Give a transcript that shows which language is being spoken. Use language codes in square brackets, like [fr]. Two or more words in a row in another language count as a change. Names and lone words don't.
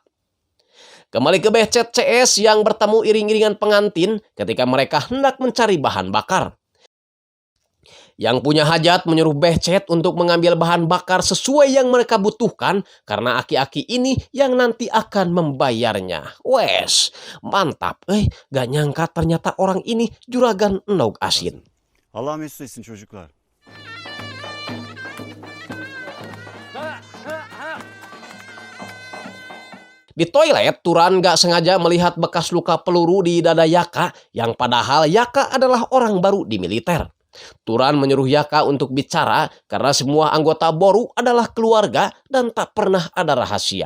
[id] Kembali ke Becet CS yang bertemu iring-iringan pengantin ketika mereka hendak mencari bahan bakar. Yang punya hajat menyuruh Becet untuk mengambil bahan bakar sesuai yang mereka butuhkan karena aki-aki ini yang nanti akan membayarnya. Wes, mantap. Gak nyangka ternyata orang ini juragan [jv] endog asin. [tr] Allah mesut etsin çocuklar. [id] Di toilet, Turan gak sengaja melihat bekas luka peluru di dada Yaka, yang padahal Yaka adalah orang baru di militer. Turan menyuruh Yaka untuk bicara karena semua anggota Boru adalah keluarga dan tak pernah ada rahasia.